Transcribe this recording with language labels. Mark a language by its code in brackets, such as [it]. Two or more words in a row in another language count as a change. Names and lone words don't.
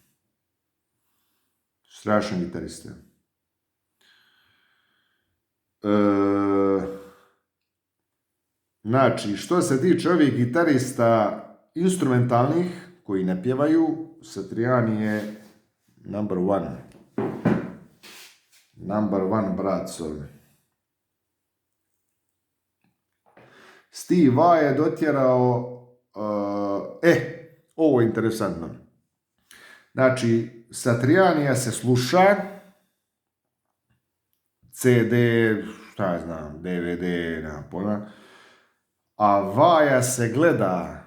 [hr] Strašan gitarista. Znači, što se tiče ovih gitarista instrumentalnih, koji ne pjevaju, Satriani je [en] number one. Number one, bratcov. [hr] Steve Vai je dotjerao, ovo je interesantno. Znači, Satrianija se sluša, CD, šta ja znam, DVD, nema pojma, a Vaja se gleda.